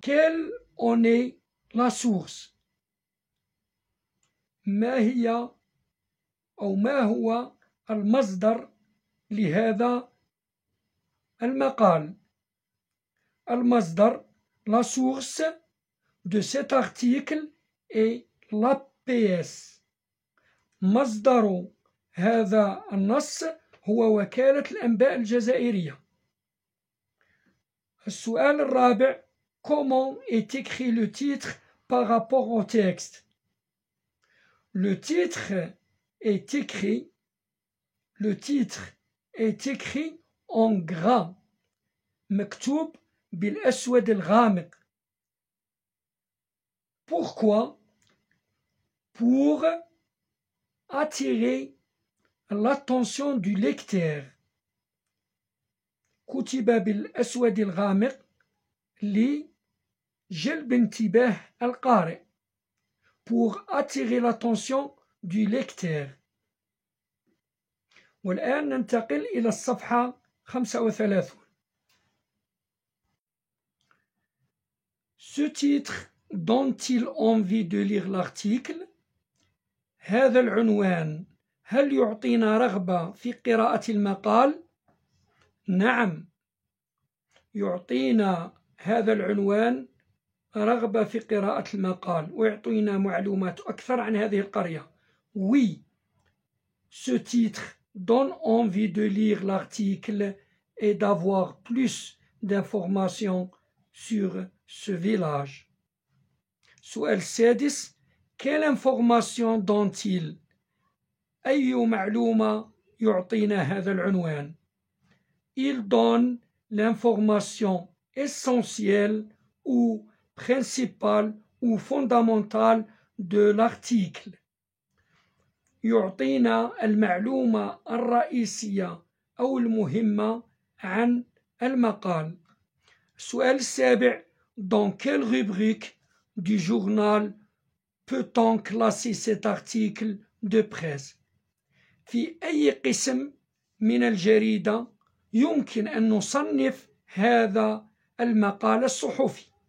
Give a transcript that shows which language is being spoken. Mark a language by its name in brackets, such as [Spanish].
[French] Quelle en est la source؟ [Arabic] ما هي أو ما هو المصدر لهذا المقال؟ [French] المصدر la source de cet article est l'APS. [Arabic] مصدر هذا النص هو وكالة الأنباء الجزائرية. السؤال الرابع: [French] Comment est écrit le titre par rapport au texte؟ Le titre est écrit en gras [Arabic] مكتوب بالأسود الغامق. [French] Pourquoi? Pour attirer l'attention du lecteur. [Arabic] كتب بالأسود الغامق لجلب انتباه القارئ. [French] Pour attirer l'attention du lecteur. [Arabic] والآن ننتقل إلى الصفحة 35. [French] Ce titre donne-t-il envie de lire l'article؟ [Arabic] هذا العنوان هل يعطينا رغبة في قراءة المقال؟ نعم، يعطينا هذا العنوان رغبة في قراءة المقال ويعطينا معلومات أكثر عن هذه القرية. [French] Oui, ce titre donne envie de lire l'article et d'avoir plus d'informations sur ce village. [Arabic] سؤال السادس: [French] Quelle information donne-t-il؟ [Arabic] أي معلومة يعطينا هذا العنوان؟ [French] Il donne l'information essentielle ou principale ou fondamentale de l'article. [Arabic] يعطينا المعلومة الرئيسية أو المهمة عن المقال. السؤال السابع: [French] Dans quelle rubrique du journal peut-on classer cet article de presse؟ [Arabic] في أي قسم من الجريدة يمكن أن نصنف هذا المقال الصحفي؟